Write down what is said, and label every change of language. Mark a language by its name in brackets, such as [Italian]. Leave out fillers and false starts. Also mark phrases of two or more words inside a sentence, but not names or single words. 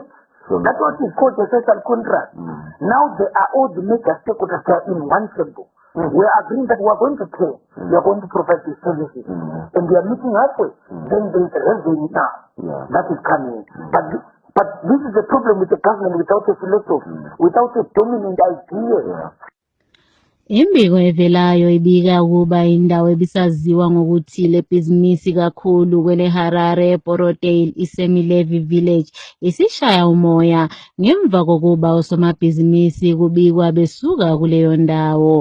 [English] That's what is called the social contract. Now they are all the major stakeholders in one table. We are agreeing that we are going to pay. We are going to provide these services. And we are meeting halfway. Then there is a revenue now that is coming. But this is the problem with the government without a philosophy, without a dominant idea. [North Ndebele] Imbiko evelayo ibika ukuba indawo ebisaziwa ngokuthi le bhizinisi kakhulu kwele Harare Portdale iSemilevi Village isishaya umoya ngemva kokuba osomabhizinisi kubikwa besuka kuleyo ndawo.